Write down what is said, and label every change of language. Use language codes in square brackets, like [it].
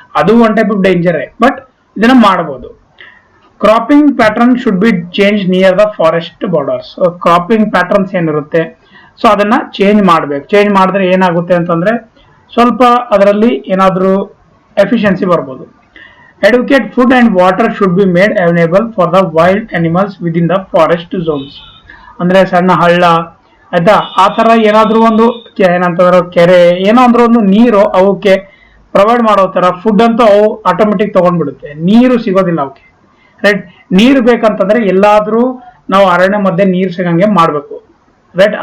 [en] ಅದು one type of danger, but [kn] ಇದನ್ನ ಮಾಡಬಹುದು. [en] Cropping pattern should be change near the forest borders. [kn] Cropping patterns ಏನಿರುತ್ತೆ so ಅದನ್ನ change ಮಾಡ್ಬೇಕು. ಚೇಂಜ್ ಮಾಡಿದ್ರೆ ಏನಾಗುತ್ತೆ ಅಂತಂದ್ರೆ ಸ್ವಲ್ಪ ಅದರಲ್ಲಿ ಏನಾದ್ರೂ ಎಫಿಷಿಯನ್ಸಿ ಬರ್ಬೋದು. [en] Adequate food and water should be made available for the wild animals within the forest zones. [kn] ಅಂದ್ರೆ ಸಣ್ಣ ಹಳ್ಳ, ಆಯ್ತಾ, ಆ ತರ ಏನಾದ್ರೂ ಒಂದು ಏನಂತಂದ್ರೆ ಕೆರೆ, ಏನೋ ಅಂದ್ರೆ ಒಂದು ನೀರು ಅವಕ್ಕೆ ಪ್ರೊವೈಡ್ ಮಾಡೋ ತರ ಫುಡ್ ಅಂತೂ ಅವು ಆಟೋಮೆಟಿಕ್ ತಗೊಂಡ್ಬಿಡುತ್ತೆ. ನೀರು ಸಿಗೋದಿಲ್ಲ ಅವಕ್ಕೆ, ರೈಟ್. ನೀರು ಬೇಕಂತಂದ್ರೆ ಎಲ್ಲಾದ್ರೂ ನಾವು ಅರಣ್ಯ ಮಧ್ಯೆ ನೀರು ಸಿಗಂಗೆ ಮಾಡ್ಬೇಕು, ರೈಟ್.